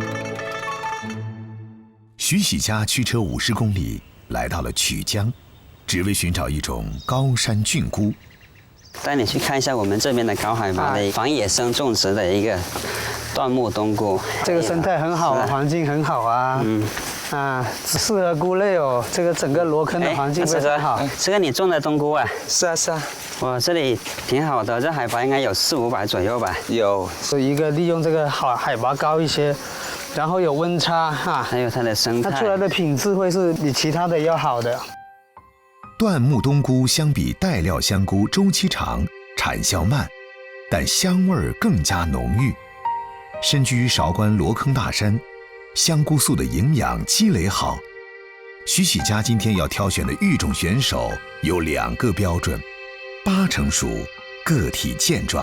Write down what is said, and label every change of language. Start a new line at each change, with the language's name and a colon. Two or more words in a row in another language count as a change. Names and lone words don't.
Chinese: 徐喜家驅車50公里，來到了曲江，只為尋找一種高山菌菇。帶你去看一下我們這邊的高海拔的仿野生種植的一個椴木冬菇。這個生態很好，環境很好啊。適合菇類哦。這個整個羅坑的環境非常好。這個你種的冬菇啊？是啊，是啊。哇，這裡挺好的，這海拔應該有400-500左右吧？有，是一個利用這個海拔高一些，然後有溫差哈，還有它的生態，它出來的品質會是比其他的要好的。椴木冬菇相比帶料香菇周期長，產銷慢，但香味更加濃郁。身居韶關羅坑大山，香菇素的營養積累好。徐喜家今天要挑選的育種選手有2個標準：8成熟，個體健壯。